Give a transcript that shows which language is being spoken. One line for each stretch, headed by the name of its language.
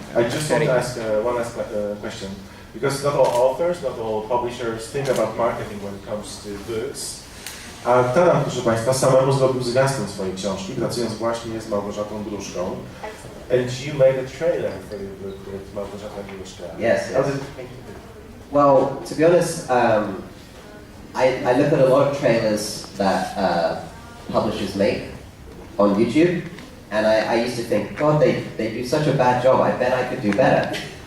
English: I just want to ask one last question. Because not all authors, not all publishers think about marketing when it comes to books.
Polish: A Taran, proszę Państwa, samemu zrobił zwiastun swojej książki, pracując właśnie z Małgorzatą Gruszką.
English: And you made a trailer for your book with Małgorzata Gruszka. Yes, How yes. did it make you feel? Well, to be honest, I look at a lot of trailers that publishers make on YouTube, and I used to think, God, they do such a bad job, I bet I could do better.